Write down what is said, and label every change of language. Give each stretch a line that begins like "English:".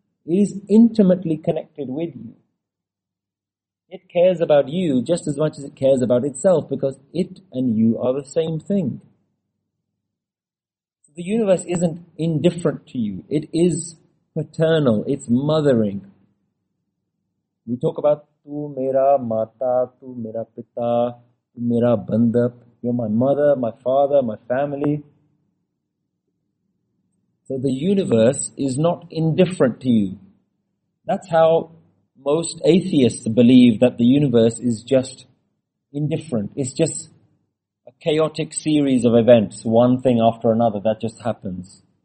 English: It is intimately connected with you. It cares about you just as much as it cares about itself, because it and you are the same thing. The universe isn't indifferent to you. It is paternal. It's mothering. We talk about
Punjabi: ਤੂ ਮੇਰਾ ਮਾਤਾ, ਤੂ ਮੇਰਾ ਪਿਤਾ, ਤੂ ਮੇਰਾ ਬੰਧਪ.
English: You're my mother, my father, my family. So the universe is not indifferent to you. That's how most atheists believe, that the universe is just indifferent. It's just chaotic series of events, one thing after another, that just happens.